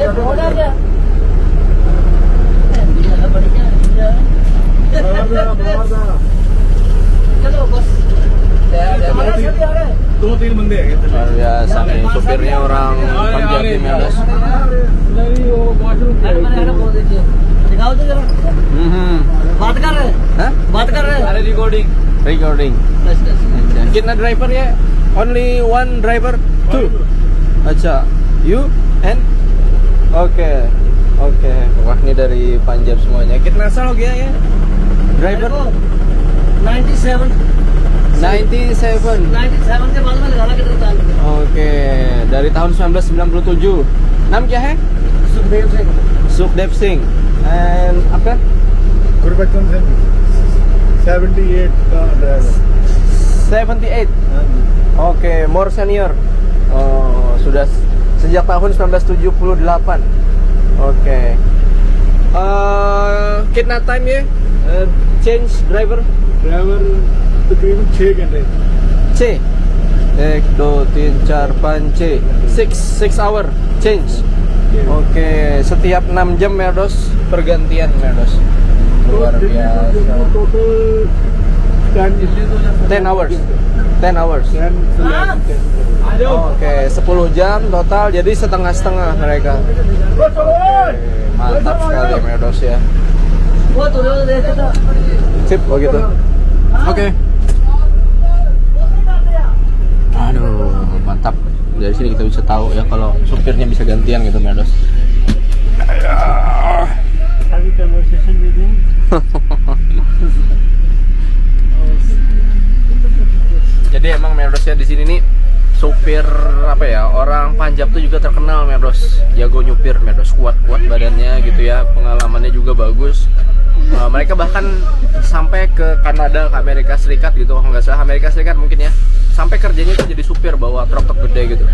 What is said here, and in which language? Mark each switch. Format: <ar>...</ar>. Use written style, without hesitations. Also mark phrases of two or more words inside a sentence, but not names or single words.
<id>Luar biasa nih, supirnya orang Punjabi Merdos.</id> <en>Recording.</en> <hi>Kitna driver ya?</hi> <en>Only one driver? Two. Acha. You and? Okay.</en> <id>Oke, wah ini dari Punjab semuanya.</id> <hi>कितना साल हो गया या? Driver 97 97. 97 के बाद में लगाना कितना था</hi> <id>Oke, dari tahun 1997.</id> <hi>नाम क्या है? सुखदेव सिंह</hi> <en>Sukhdev Singh. And आपका?</en> <hi>गुरबचन सिंह 78 का ड्राइवर 78.</hi> <en>Oke, more senior.</en> <id>Oh, sudah sejak tahun 1978.</id> <hi>Oke. कितना time या?</hi> <en>Change driver?</en> <hi>ड्राइवर तकरीबन 6 घंटे</hi> <en>6. 1, 2, 3, 4, 5, 6 hour change.</en> <id>Oke, setiap 6 jam Merdos pergantian Merdos. Luar biasa.</id> <en>टोटल 10 hours. 10 hours. 10</en> <id>Oke, 10 jam total jadi setengah-setengah mereka. Oke, mantap sekali Merdos ya.</id> <hi>वो तो देखे था</hi> <id>Sip, begitu. Oke. Aduh, mantap. Dari sini kita bisa tahu ya kalau supirnya bisa gantian gitu Merdos.</id> <en>have a conversation with him</en> <id>Jadi emang Merdos ya di sini nih supir apa ya, orang Punjab tuh juga terkenal Merdos, jago nyupir Merdos, kuat-kuat badannya gitu ya, pengalamannya juga bagus. Mereka bahkan sampai ke Kanada, ke Amerika Serikat gitu, kalau nggak salah Amerika Serikat mungkin ya, sampai kerjanya tuh jadi supir bawa truk gede gitu.</id>